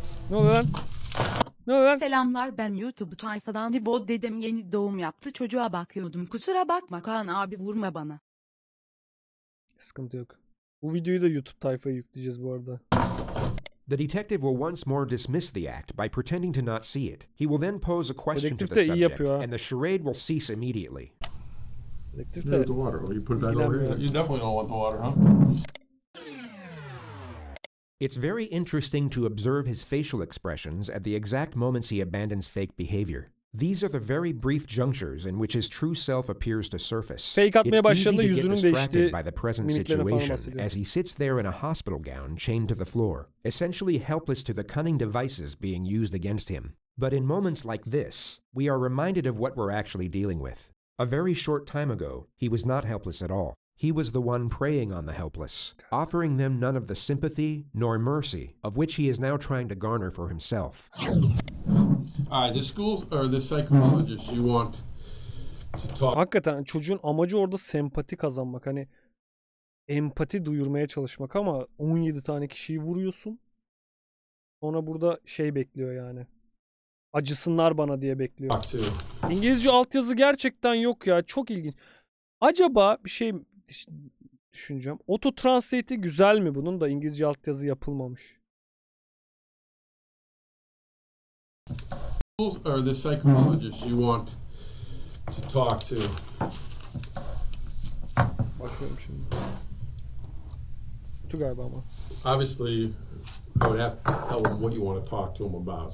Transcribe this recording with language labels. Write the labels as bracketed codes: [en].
[tr] Ne oluyor lan? Ne oluyor lan? Selamlar, ben YouTube tayfadan İbo, dedem yeni doğum yaptı, çocuğa bakıyordum, kusura bakma Kaan abi, vurma bana. Sıkıntı yok. Bu videoyu da YouTube tayfaya yükleyeceğiz bu arada. [en] The detective will once more dismiss the act by pretending to not see it. He will then pose a question to the subject, and the charade will cease immediately. The water. You put that over here. You definitely don't want the water, huh? It's very interesting to observe his facial expressions at the exact moments he abandons fake behavior. These are the very brief junctures in which his true self appears to surface. [tr] Fake atmaya başladığında [en] It's easy to get [tr] yüzünün [en] distracted [tr] değiştiği [en] by the present situation as he sits there in a hospital gown chained to the floor, essentially helpless to the cunning devices being used against him. But in moments like this, we are reminded of what we're actually dealing with. A very short time ago, he was not helpless at all. He was the one preying on the helpless, offering them none of the sympathy nor mercy of which he is now trying to garner for himself. Alright, the school or the psychologist you want to talk. [tr] Hakikaten çocuğun amacı orada sempati kazanmak, hani empati duyurmaya çalışmak, ama 17 tane kişiyi vuruyorsun. Sonra burada şey bekliyor yani. Acısınlar bana diye bekliyor. İngilizce altyazı gerçekten yok ya, çok ilginç. Acaba bir şey düşüneceğim. Auto Translate'i güzel mi bunun da İngilizce altyazı yapılmamış? [en] Or the psychologist you want to talk to. [tr] Bakıyorum şimdi. Tu galiba ama. [en] Obviously, I would have to tell him what you want to talk to him about.